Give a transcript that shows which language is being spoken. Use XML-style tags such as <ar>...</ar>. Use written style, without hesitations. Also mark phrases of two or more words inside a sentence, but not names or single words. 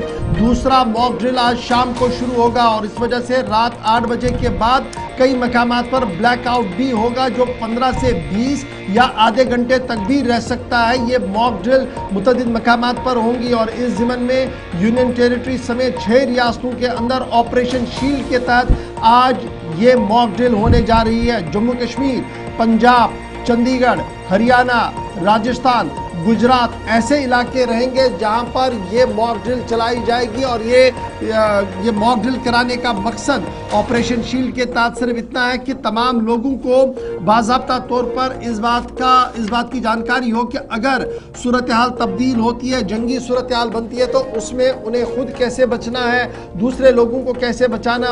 <ur>دوسرا</ur> <en>mock drill</en> <ur>آج شام کو شروع ہوگا اور اس وجہ سے رات 8 بجے کے بعد کئی مقامات پر بلیک آؤٹ بھی ہوگا جو 15 سے 20 یا آدھے گھنٹے تک بھی رہ سکتا ہے۔ یہ</ur> <en>mock drill</en> <ur>متعدد مقامات پر ہوں گی اور اس ضمن میں</ur> <en>union territory</en> <ur>سمیت 6 ریاستوں کے اندر آپریشن شیلڈ کے تحت آج یہ</ur> <en>mock drill</en> <ur>ہونے جا رہی ہے۔ جموں کشمیر، پنجاب، چندی گڑھ، ہریانہ، راجستھان، گجرات ایسے علاقے رہیں گے جہاں پر یہ</ur> <en>mock drill</en> <ur>چلائی جائے گی اور یہ</ur> <en>mock drill</en> <ur>کرانے کا مقصد آپریشن شیلڈ کے تحت صرف اتنا ہے کہ تمام لوگوں کو باضابطہ طور پر اس بات کی جانکاری ہو کہ اگر صورتحال تبدیل ہوتی ہے، جنگی صورتحال بنتی ہے تو اس میں انہیں خود کیسے بچنا ہے، دوسرے لوگوں کو کیسے بچانا ہے۔</ur>